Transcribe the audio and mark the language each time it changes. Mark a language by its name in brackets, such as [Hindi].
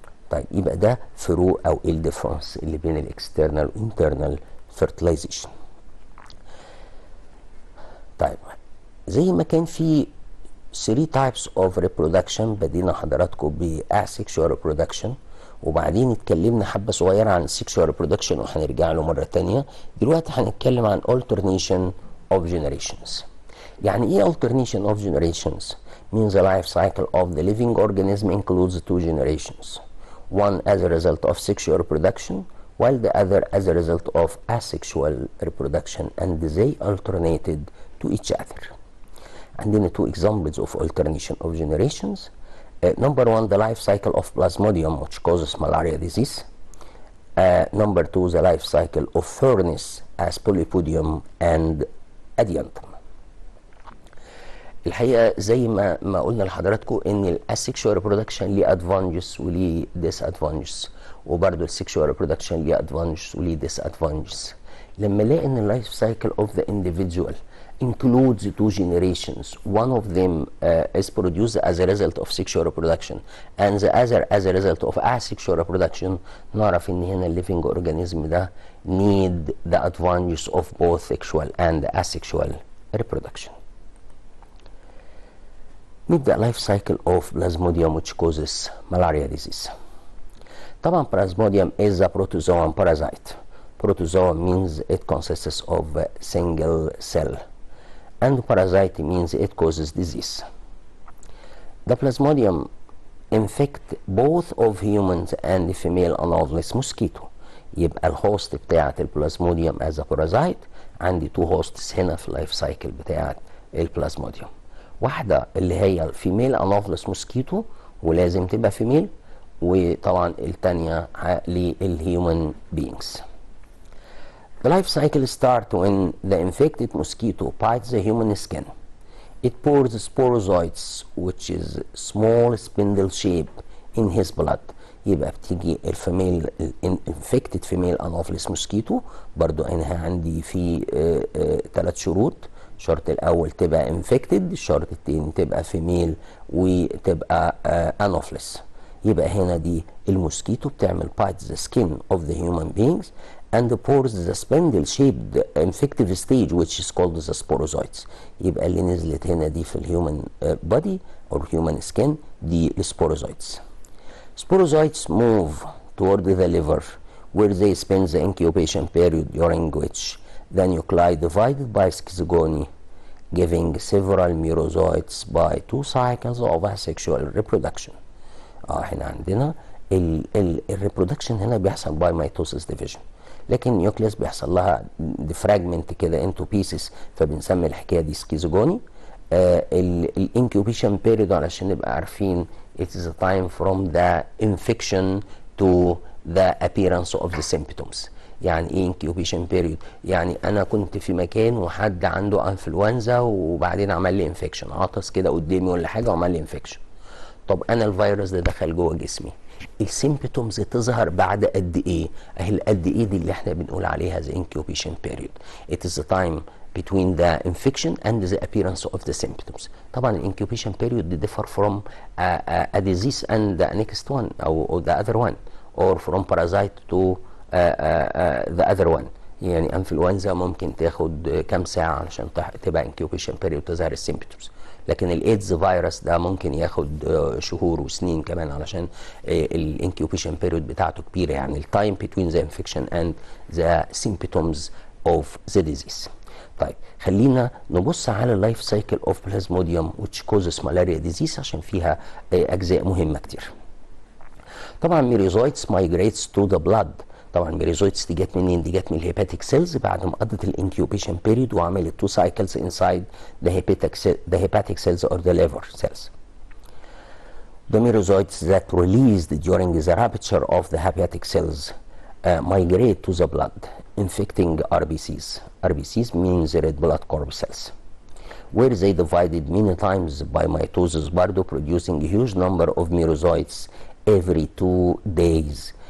[Arabic] طيب يبقى ده فروق او ايه الديفرنس اللي بين الاكسترنال والانترنال fertilization. طيب زي ما كان في [English] 3 types of reproduction [Arabic] بدينا حضراتكم ب asexual reproduction، وبعدين اتكلمنا حبة صغيرة عن sexual reproduction وهنرجع له مرة تانية. دلوقتي هنتكلم عن [English] alternation of generations. [Arabic] يعني ايه alternation of generations؟ [English] means the life cycle of the living organism includes 2 generations. One as a result of sexual reproduction while the other as a result of asexual reproduction, and they alternated to each other. [Arabic] عندنا [English] 2 examples of alternation of generations. Number 1, the life cycle of Plasmodium, which causes malaria disease. Number 2, the life cycle of Furnace as Polypodium and Adiantum. [Arabic] الحقيقه زي ما قلنا لحضراتكم ان الاسexual reproduction ليه ادفانتجز وليه ديس ادفانتجز، وبرده السexual reproduction ليه ادفانتجز وليه ديس ادفانتجز. [English] لما الاقي ان اللايف cycle of the individual includes two generations, one of them is produced as a result of sexual reproduction and the other as a result of asexual reproduction، [Arabic] نعرف ان هنا الليفينج اورجانيزم ده [English] need the advantages of both sexual and asexual reproduction. Meet the life cycle of Plasmodium which causes malaria disease. طبعا Plasmodium is a protozoan parasite. Protozoa means it consists of a single cell, and parasite means it causes disease. The Plasmodium infect both of humans and female anopheles mosquito. [Arabic] يبقى الهوست بتاعت البلازموديوم [English] as a parasite [Arabic] عندي تو هوستس هنا في اللايف سايكل بتاعت البلازموديوم. واحدة اللي هي الفيميل انوفلس موسكيتو ولازم تبقى فيميل، وطبعا التانية للهيومن beings. [English] The life cycle starts when the infected mosquito bites the human skin. It pours sporozoites which is small spindle shape in his blood. [Arabic] يبقى بتيجي الفيميل [English] infected female anopheles mosquito. [Arabic] برضو انا عندي في 3 شروط. الشرط الاول تبقى infected، الشرط الثاني تبقى فيميل وتبقى anopheles. يبقى هنا دي الموسكيتو بتعمل [English] bites the skin of the human beings and pores the spindle shaped infective stage which is called the sporozoites. [Arabic] يبقى اللي نزلت هنا دي في الهيومن body or human skin دي السبوروزويتس. [English] Sporozoites move toward the liver where they spend the incubation period during which the nuclei divided by schizogony giving several merozoites by 2 cycles of asexual reproduction. [Arabic] احنا عندنا الريبرودكشن هنا بيحصل باي ميتوسيس ديفيجن، لكن النيوكليس بيحصل لها ديفراجمنت كده انتو بيسز، فبنسمي الحكايه دي سكيزوجوني. الانكيوبيشن بيريود علشان نبقى عارفين [English] it is a time from the infection to the appearance of the symptoms. [Arabic] يعني ايه انكيوبيشن بيريود؟ يعني انا كنت في مكان وحد عنده انفلونزا وبعدين عمل لي انفكشن، عطس كده قدامي ولا حاجه وعمل لي انفكشن. طب انا الفيروس ده دخل جوه جسمي، السيمبتومز تظهر بعد قد ايه؟ اهي قد ايه دي اللي احنا بنقول عليها [English] the incubation period. It is the time between the infection and the appearance of the symptoms. [Arabic] طبعا ال [English] incubation period differ from a disease and the next one or the other one or from parasite to the other one. [Arabic] يعني انفلونزا ممكن تاخد كام ساعة علشان تبقى incubation period تظهر السيمبتومز، لكن الايدز فيروس ده ممكن ياخد شهور وسنين كمان علشان الانكيوبيشن بيريود بتاعته كبيره، [English] يعني التايم بين the infection and the symptoms of the disease. [Arabic] طيب خلينا نبص على [English] اللايف cycle of Plasmodium which causes malaria disease [Arabic] عشان فيها اجزاء مهمه كتير. طبعا ميريزويتس [English] migrates to the blood. [Arabic] طبعا ميريزويتس دي جت منين؟ دي جت من الهيباتيك سيلز بعد ما قضت الانكيوبيشن بيريود وعملت [English] 2 cycles inside the hepatic cells or the liver cells. The merozoites that released during the rupture of the hepatic cells migrate to the blood, infecting RBCs. RBCs means red blood corpuscle cells, where they divided many times by mitosis, برضه producing a huge number of merozoites every 2 days.